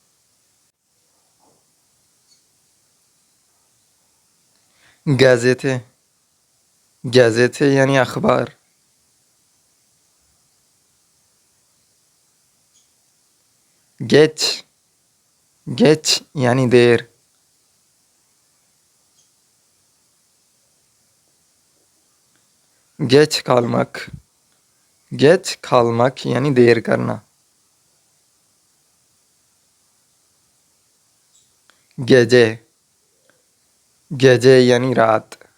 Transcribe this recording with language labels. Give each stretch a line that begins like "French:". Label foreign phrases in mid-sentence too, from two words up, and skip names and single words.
Urdu: گازیتے, گازیتے یعنی اخبار. geç, geç یعنی دیر.
Turkish: geç kalmak, geç kalmak
Urdu: یعنی دیر کرنا. gece, gece یعنی رات.